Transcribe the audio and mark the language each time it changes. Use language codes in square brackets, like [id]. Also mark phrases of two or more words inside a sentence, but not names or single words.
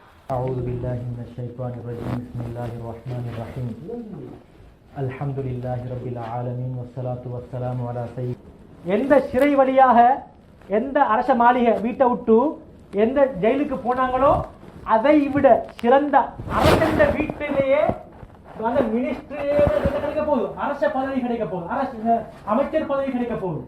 [ar] أعوذ بالله من الشيطان الرجيم بسم الله الرحمن الرحيم الحمد لله رب العالمين والصلاة والسلام على سيد [ta] எந்த சிறை வழியாக எந்த அரச மாளிகை வீட்டை விட்டு எந்த ஜெயிலுக்கு போனாங்களோ அதை விட சிறந்த அரச வீட்டிலேயே அந்த மினிஸ்ட்ரியே கிடைக்க போகுது, அரச பதவி கிடைக்க போகுது, அரசு அமைச்சர் பதவி கிடைக்க போகுது.